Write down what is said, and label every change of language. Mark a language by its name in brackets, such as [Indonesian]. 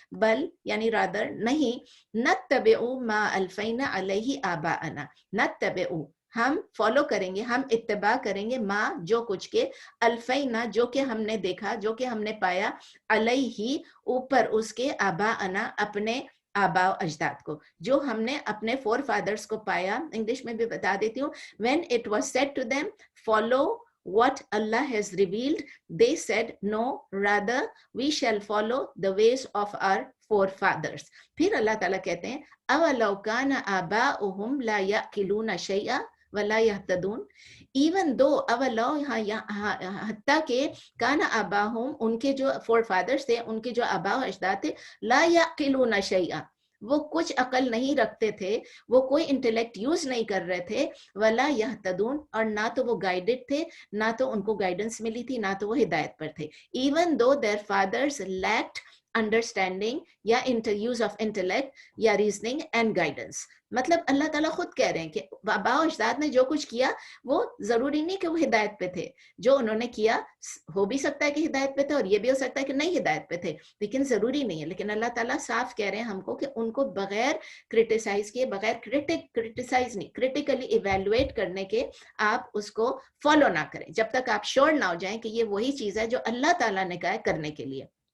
[Urdu] بل یعنی رادر نہیں, [Arabic] نتبعوا ما الفینا علیہ آباءنا, [Urdu] نتبعوا, ہم فالو کریں گے, ہم اتباع کریں گے, ماں جو کچھ کے, الفینا جو کہ ہم نے دیکھا, جو کہ ہم نے پایا, علیہ اوپر اس کے, آباءنا اپنے آباء و اجداد کو, جو ہم نے اپنے فور فادرز کو پایا. انگلش میں بھی بتا دیتی ہوں, [English] when it was said to them follow what Allah has revealed, they said no, rather we shall follow the ways of our forefathers. [Urdu] پھر اللہ تعالیٰ کہتے ہیں [Arabic] اولو کان آباؤہم لا یأکلون شیئا ولا یہتدون, [Urdu] ایون دو اولو, حتیٰ کہ کان آباؤہم, ان کے جو فور فادرز تھے, ان کے جو آباء و اجداد تھے, لا یأکلون شیئا, وہ کچھ عقل نہیں رکھتے تھے, وہ کوئی انٹلیکٹ یوز نہیں کر رہے تھے, ولا یہتدون, اور نہ تو وہ گائیڈڈ تھے, نہ تو ان کو گائیڈنس ملی تھی, نہ تو وہ ہدایت پر تھے. Even though [English] their fathers lacked understanding یا use of intellect یا reasoning and guidance. [Urdu] مطلب اللہ تعالیٰ خود کہہ رہے ہیں کہ آباء و اجداد نے جو کچھ کیا وہ ضروری نہیں کہ وہ ہدایت پہ تھے, جو انہوں نے کیا ہو بھی سکتا ہے کہ ہدایت پہ تھے, اور یہ بھی ہو سکتا ہے کہ نہیں ہدایت پہ تھے, لیکن ضروری نہیں ہے. لیکن اللہ تعالیٰ صاف کہہ رہے ہیں ہم کو کہ ان کو بغیر کرٹیسائز کیے, بغیر کرٹیسائز نہیں, کریٹیکلی ایویلویٹ کرنے کے آپ اس کو فالو نہ کریں جب تک آپ شور نہ ہو جائیں کہ یہ وہی چیز ہے جو اللہ تعالیٰ نے کہا ہے کرنے کے لیے.